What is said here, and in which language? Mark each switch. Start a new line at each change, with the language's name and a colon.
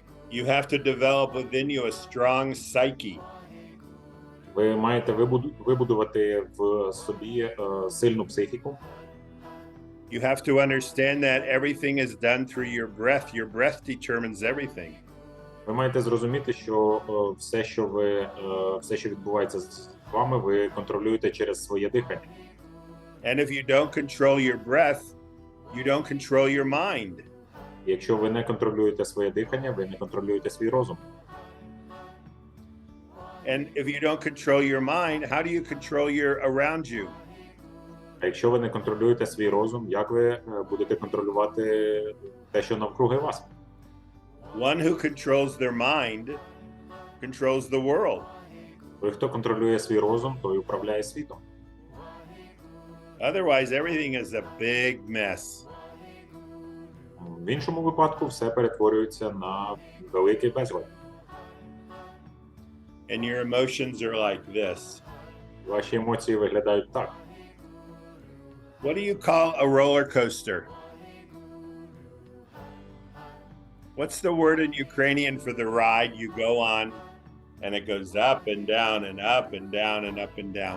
English: You have to develop within you a strong psyche.
Ukrainian: Ви маєте вибудувати в собі сильну психіку.
English: You have to understand that everything is done through your breath. Your breath determines everything.
Ukrainian: Ви маєте зрозуміти, що все, що відбувається з вами, ви контролюєте через своє дихання.
English: And if you don't control your breath, you don't control your mind.
Ukrainian: Якщо ви не контролюєте своє дихання, ви не контролюєте свій розум.
English: And if you don't control your mind, how do you control your around you?
Ukrainian: А якщо ви не контролюєте свій розум, як ви будете контролювати те, що навкруги вас?
English: One who controls their mind controls the world.
Ukrainian: Той, хто контролює свій розум, той управляє світом.
English: Otherwise, everything is a big mess.
Ukrainian: В іншому випадку все перетворюється на великий безлад.
English: And your emotions are like this.
Ukrainian: Ваші емоції виглядають так.
English: What do you call a roller coaster? What's the word in Ukrainian for the ride you go on and it goes up and down and up and down and up and down?